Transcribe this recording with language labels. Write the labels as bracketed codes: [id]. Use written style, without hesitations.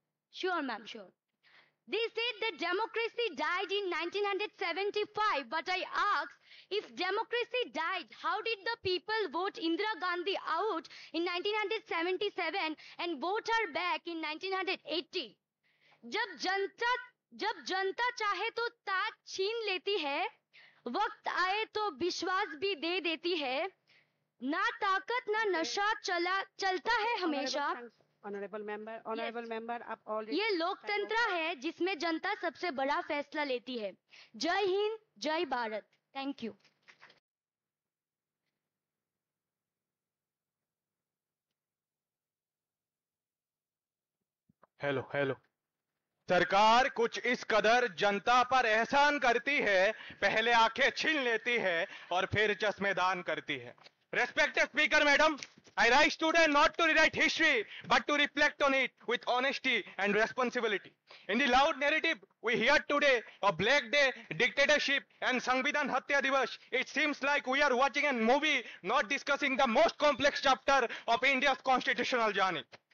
[en] Sure, ma'am, sure. They said that democracy died in 1975, but I ask, if democracy died, how did the people vote Indira Gandhi out in 1977 and vote her back in 1980? [hi] जब जनता चाहे तो ताज छीन लेती है, वक्त आए तो विश्वास भी दे देती है, ना ताकत ना नशा चलता है हमेशा. [en] Honorable member, [hi] आप [en] already. [hi] ये लोकतंत्र है जिसमें जनता सबसे बड़ा फैसला लेती है. जय हिंद, जय भारत. [en] Thank you. Hello. [hi] सरकार कुछ इस कदर जनता पर एहसान करती है, पहले आंखें छीन लेती है और फिर चश्मेदान करती है. [en] Respected Speaker, Madam, I rise today not to rewrite history, but to reflect on it with honesty and responsibility. In the loud narrative we hear today of Black Day, dictatorship, and Samvidhan Hatya Divas, it seems like we are watching a movie, not discussing the most complex chapter of India's constitutional journey.